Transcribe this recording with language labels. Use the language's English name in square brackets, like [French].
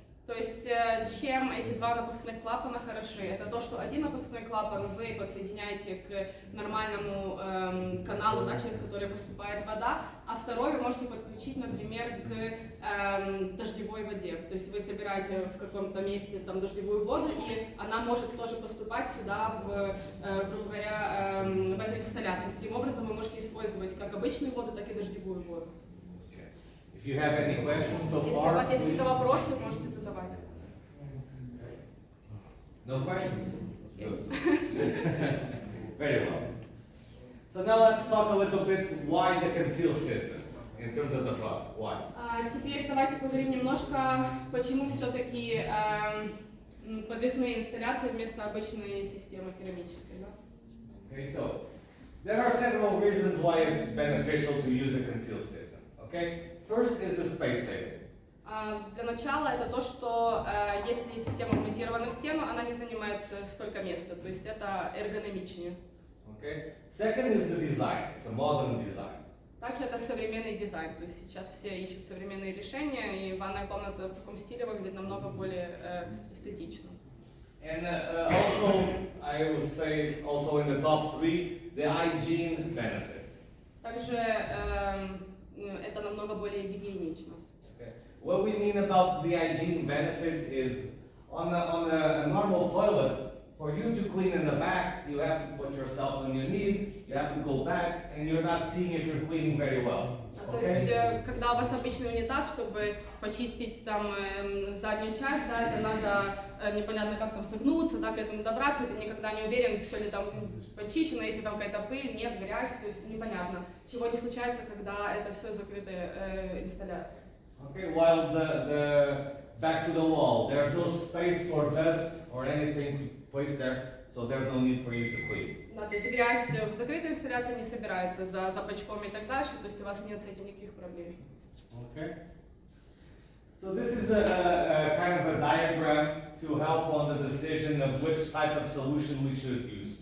[Russian] То есть, чем эти два напускных клапана хороши? Это то, что один напускной клапан вы подсоединяете к нормальному каналу, да, через который поступает вода, а второй вы можете подключить, например, к дождевой воде. То есть вы собираете в каком-то месте там дождевую воду, и она может тоже поступать сюда, грубо говоря, в эту инсталляцию. Таким образом вы можете использовать как обычную воду, так и дождевую воду. [English] If you have any questions so far, [Russian] если у вас есть какие-то вопросы, вы можете задавать. [English] No questions? Good. Very well. So now let's talk a little bit why the concealed systems in terms of the product. Why? [Russian] Теперь давайте поговорим немножко, почему все-таки Подвесные инсталляции вместо обычной системы керамической, да? [English] Okay, so there are several reasons why it's beneficial to use a concealed system. Okay, first is the space saving. [Russian] Для начала это то, что если система вмонтирована в стену, она не занимает столько места, то есть это эргономичнее. [English] Okay. Second is the design. It's a modern design. [Russian] Также это современный дизайн, то есть сейчас все ищут современные решения, и ванная комната в таком стиле выглядит намного более эстетично. [English] And also, I would say, also in the top three, the hygiene benefits. [Russian] Также это намного более гигиенично. [English] Okay. What we mean about the hygiene benefits is on a normal toilet, for you to clean in the back, you have to put yourself on your knees, you have to go back, and you're not seeing if you're cleaning very well. [Russian] То есть, когда у вас обычный унитаз, чтобы почистить там заднюю часть, да, это надо непонятно как там согнуться, да, к этому добраться, ты никогда не уверен, все ли там почищено, если там какая-то пыль, нет, грязь, то есть непонятно. Чего не случается, когда это все закрытая инсталляция. [English] Okay, while the back to the wall, there's no space for dust or anything to place there, so there's no need for you to clean. [Russian] Да, то есть грязь в закрытой инсталляции не собирается за бачком и так дальше, то есть у вас нет с этим никаких проблем. [English] Okay. So this is a kind of a diagram to help on the decision of which type of solution we should use.